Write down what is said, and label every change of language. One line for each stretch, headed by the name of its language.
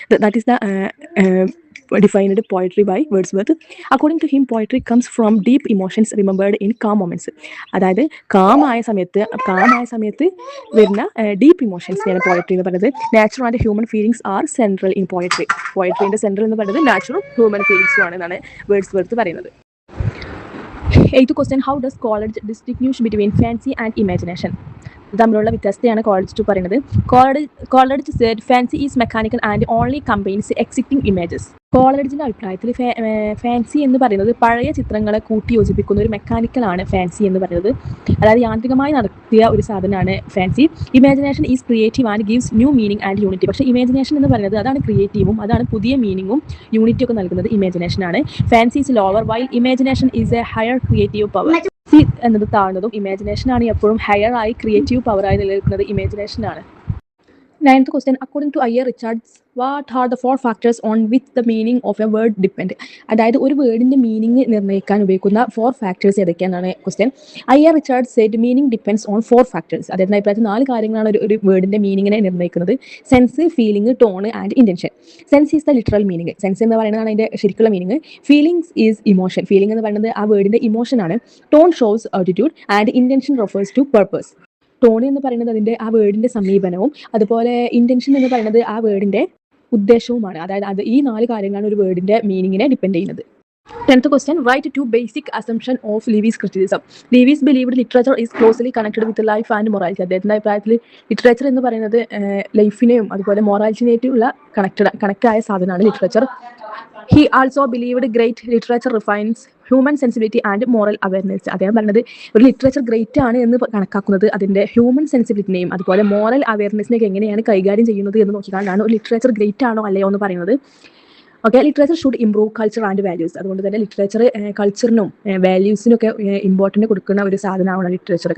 English: That is the defined poetry by Wordsworth. According to him, poetry comes from deep emotions remembered in calm moments.
Malayalam: അതായത് കാമായ സമയത്ത് വരുന്ന deep ഇമോഷൻസിനെയാണ് poetry എന്ന് പറയുന്നത്.
English: Natural and human feelings are central in poetry.
Malayalam: പോയട്രിന്റെ central എന്ന് പറയുന്നത് natural human ഫീലിംഗ്സും ആണ് എന്നാണ് Wordsworth പറയുന്നത്.
English: 8th question, how does Coleridge distinguish between fancy and imagination?
Malayalam: തമ്മിലുള്ള വ്യത്യാസത്തെയാണ് കോളേജ് പറയുന്നത്.
English: Coleridge said fancy is mechanical and only combines exciting images.
Malayalam: കോളേജിൻ്റെ അഭിപ്രായത്തിൽ fancy എന്ന് പറയുന്നത് പഴയ ചിത്രങ്ങളെ കൂട്ടി യോജിപ്പിക്കുന്ന ഒരു മെക്കാനിക്കലാണ് ഫാൻസി എന്ന് പറയുന്നത്. അതായത് യാന്ത്രികമായി നടത്തിയ ഒരു സാധനമാണ് fancy.
English: Imagination is creative and gives new meaning and unity.
Malayalam: പക്ഷേ ഇമാജിനേഷൻ എന്ന് പറയുന്നത് അതാണ് ക്രിയേറ്റീവും അതാണ് പുതിയ മീനിങ്ങും യൂണിറ്റി ഒക്കെ നൽകുന്നത് ഇമാജിനേഷനാണ്.
English: Fancy is lower while imagination is a higher creative power.
Malayalam: Fancy എന്നത് താഴ്ന്നതും ഇമാജിനേഷനാണ് എപ്പോഴും ഹയർ ആയി ക്രിയേറ്റീവ് പവറായി നിലനിൽക്കുന്നത് ഇമാജിനേഷനാണ്.
English: 9th question, according to I.R. Richards, what are the 4 factors on which the meaning of a word depend?
Malayalam: അതായത് ഒരു വേർഡിന്റെ meaning നിർണ്ണയിക്കാൻ ഉപയോഗിക്കുന്ന 4 factors ഏതൊക്കെയാണ് question.
English: I.R. Richards said meaning depends on 4 factors.
Malayalam: അതായത് അഭിപ്രായത്തിൽ 4 കാര്യങ്ങളാണ് ഒരു വേർഡിന്റെ മീനിങ്ങിനെ നിർണ്ണയിക്കുന്നത്. Sense, feeling, tone and intention.
English: Sense is the literal meaning.
Malayalam: Sense എന്ന് പറയുന്നതാണ് അതിന്റെ ശരിക്കുള്ള meaning.
English: Feelings is emotion.
Malayalam: Feeling എന്ന് പറയുന്നത് ആ വേർഡിന്റെ ഇമോഷൻ ആണ്.
English: Tone shows attitude and intention refers to purpose.
Malayalam: Tone എന്ന് പറയുന്നത് അതിൻ്റെ ആ വേർഡിൻ്റെ സമീപനവും അതുപോലെ ഇൻറ്റൻഷൻ എന്ന് പറയുന്നത് ആ വേർഡിൻ്റെ ഉദ്ദേശവുമാണ്. അതായത് ഈ 4 കാര്യങ്ങളാണ് ഒരു വേർഡിൻ്റെ മീനിങ്ങിനെ ഡിപ്പെൻഡ് ചെയ്യുന്നത്.
English: 10th question, write 2 basic assumption of Levy's criticism. Levy's believed literature is closely connected with life and morality.
Malayalam: അദ്ദേഹത്തിൻ്റെ അഭിപ്രായത്തിൽ ലിറ്ററേച്ചർ എന്ന് പറയുന്നത് ലൈഫിനെയും അതുപോലെ മൊറാലിറ്റിനെയായിട്ടുള്ള കണക്റ്റ് ആയ സാധനമാണ് literature.
English: He also believed great literature refines human sensibility and moral awareness.
Malayalam: അദ്ദേഹം പറഞ്ഞത് ഒരു ലിറ്ററേച്ചർ ഗ്രേറ്റ് ആണ് എന്ന് കണക്കാക്കുന്നത് അതിൻ്റെ ഹ്യൂമൻ സെൻസിബിലിറ്റിനെയും അതുപോലെ മോറൽ അവയർനെസ്സിനെയൊക്കെ എങ്ങനെയാണ് കൈകാര്യം ചെയ്യുന്നത് എന്ന് നോക്കിക്കാണ്ടാണ് ഒരു ലിറ്ററേച്ചർ ഗ്രേറ്റ് ആണോ അല്ലയോ എന്ന് പറയുന്നത്. Okay,
English: Literature should improve culture and values.
Malayalam: അതുകൊണ്ട് തന്നെ ലിറ്ററേച്ചർ കൾച്ചറിനും വാല്യൂസിനും ഒക്കെ ഇമ്പോർട്ടൻറ്റ് കൊടുക്കുന്ന ഒരു സാധനമാണ് ലിറ്ററേച്ചർ.